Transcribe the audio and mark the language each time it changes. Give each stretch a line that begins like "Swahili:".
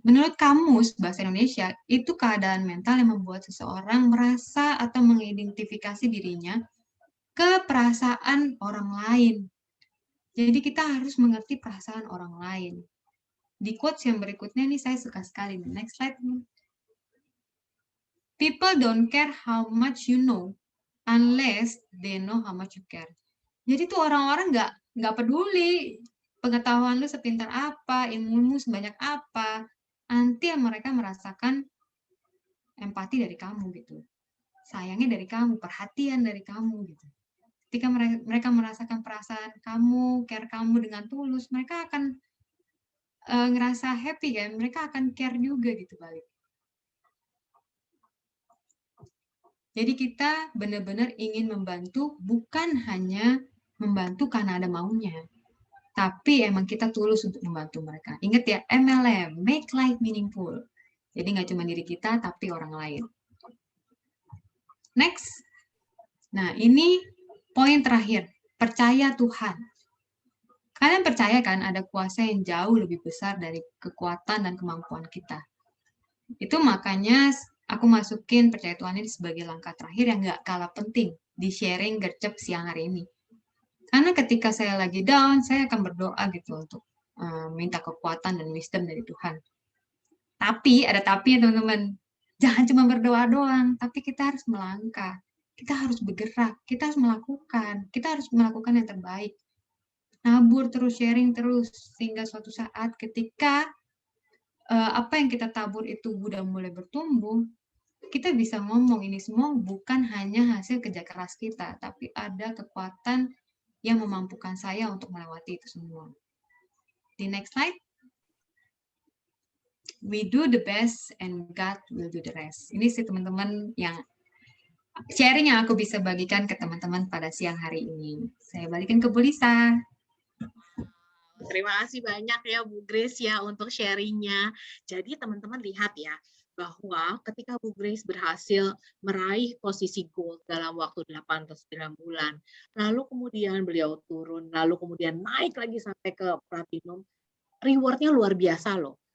Indonesian: Menurut kamus Bahasa Indonesia, itu keadaan mental yang membuat seseorang merasa atau mengidentifikasi dirinya ke perasaan orang lain. Jadi kita harus mengerti perasaan orang lain. Di quotes yang berikutnya ini saya suka sekali.
English: Next slide. People don't care how much you know unless they know how much you care.
Indonesian: Jadi tuh orang-orang nggak peduli pengetahuan lu sepintar apa, ilmumu sebanyak apa, nanti mereka merasakan empati dari kamu gitu, sayangnya dari kamu, perhatian dari kamu gitu. Ketika mereka merasakan perasaan kamu, care kamu dengan tulus, mereka akan ngerasa happy kan, mereka akan care juga gitu balik. Jadi kita benar-benar ingin membantu, bukan hanya membantu karena ada maunya, tapi emang kita tulus untuk membantu mereka. Ingat ya, MLM,
English: make life meaningful.
Indonesian: Jadi nggak cuma diri kita, tapi orang lain. Next. Nah, ini poin terakhir. Percaya Tuhan. Kalian percaya kan ada kuasa yang jauh lebih besar dari kekuatan dan kemampuan kita. Itu makanya aku masukin percaya Tuhan ini sebagai langkah terakhir yang nggak kalah penting di sharing gercep siang hari ini. Karena ketika saya lagi down, saya akan berdoa gitu untuk minta kekuatan dan wisdom dari Tuhan. Tapi, ada tapi ya teman-teman. Jangan cuma berdoa doang, tapi kita harus melangkah. Kita harus bergerak, kita harus melakukan yang terbaik. Nabur terus, sharing terus, sehingga suatu saat ketika apa yang kita tabur itu udah mulai bertumbuh, kita bisa ngomong ini semua bukan hanya hasil kerja keras kita, tapi ada kekuatan yang memampukan saya untuk melewati itu semua.
English: Di next slide. We do the best and God will do the rest.
Indonesian: Ini sih teman-teman yang sharing yang aku bisa bagikan ke teman-teman pada siang hari ini. Saya balikin ke Bu Lisa. Terima kasih banyak ya Bu Grace ya untuk sharingnya. Jadi teman-teman lihat ya, bahwa ketika Bu Grace berhasil meraih posisi gold dalam waktu 8 atau 9 bulan, lalu kemudian beliau turun, lalu kemudian naik lagi sampai ke platinum, reward-nya luar biasa loh.